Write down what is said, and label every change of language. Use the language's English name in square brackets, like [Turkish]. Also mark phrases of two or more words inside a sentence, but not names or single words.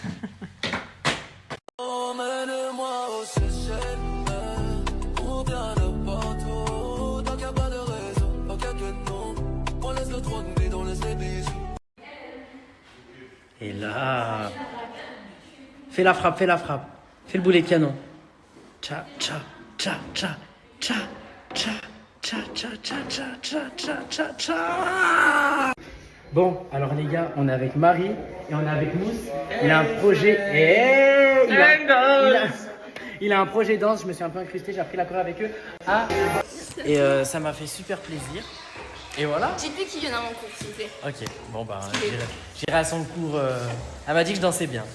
[French] Emmène-moi au Seychelles, on vient de partout. Tant qu'il n'y a pas de raison, tant qu'il n'y a que nous, on laisse le trône vide, on laisse les bisous. Et là... Fais la frappe, fais la frappe. Fais le boulet de canon. Tcha, tcha, tcha, tcha, tcha, tcha, tcha, tcha, tcha, tcha, tcha, tcha, tcha, tcha. Bon, alors les gars, on est avec Marie et on est avec Mousse. Il a un projet... Il a un projet danse, je me suis un peu incrusté, j'ai appris la choré avec eux. Ah. Et ça m'a fait super plaisir. Et voilà. Dites-lui qu'il vient à mon cours, s'il vous plaît. Ok, bon bah j'irai à son cours. Elle m'a dit que je dansais bien.